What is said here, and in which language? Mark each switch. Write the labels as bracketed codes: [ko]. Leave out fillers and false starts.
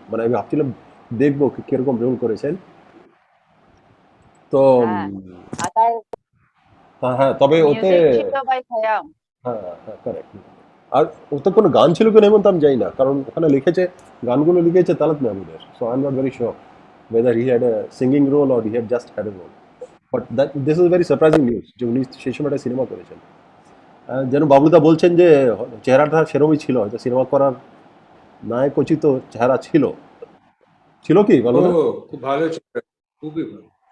[bn] মানে আমি ভাবছিলাম দেখবো কিরকম রোল করেছেন। তো হ্যাঁ, আর তার হ্যাঁ, তবে ওতে মিউজিক ছিল বাই খয়াম। হ্যাঁ হ্যাঁ কারেক্ট। আর ওতে কোনো গান ছিল কিনা এমন তো আমি জানি না, কারণ ওখানে লিখেছে গানগুলো লিখেছে Talat মেহমুদের। [en] So I am not very sure whether he had a singing role or he had just had a role. But this is very surprising news [bn] যে উনি সেই সময় একটা সিনেমা করেছেন। যেন বাবলুদা বলছেন যে চেহারাটা সেরকমই ছিল, হয়তো সিনেমা করার নায়কোচিত চেহারা ছিল কি ও বাবলুদা? খুব ভালো ছিল, খুবই ভালো।